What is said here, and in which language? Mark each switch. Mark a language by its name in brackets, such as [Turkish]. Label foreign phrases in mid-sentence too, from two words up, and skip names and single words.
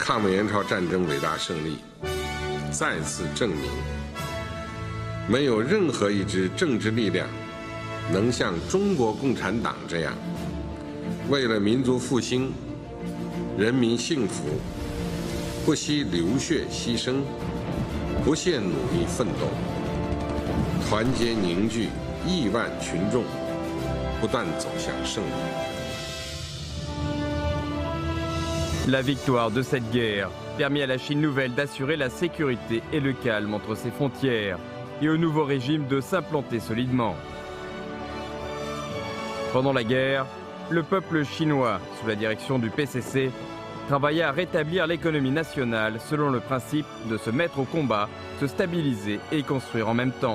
[Chinese] 抗美援朝战争伟大胜利，再次证明，没有任何一支政治力量能像中国共产党这样，为了民族复兴、人民幸福，不惜流血牺牲，不懈努力奋斗，团结凝聚亿万群众，不断走向胜利。” [French] La victoire de cette guerre permit à la Chine nouvelle d'assurer la sécurité et le calme entre ses frontières et au nouveau régime de s'implanter solidement. Pendant la guerre, le peuple chinois, sous la direction du PCC, travailla à rétablir l'économie nationale selon le principe de se mettre au combat, se stabiliser et construire en même temps.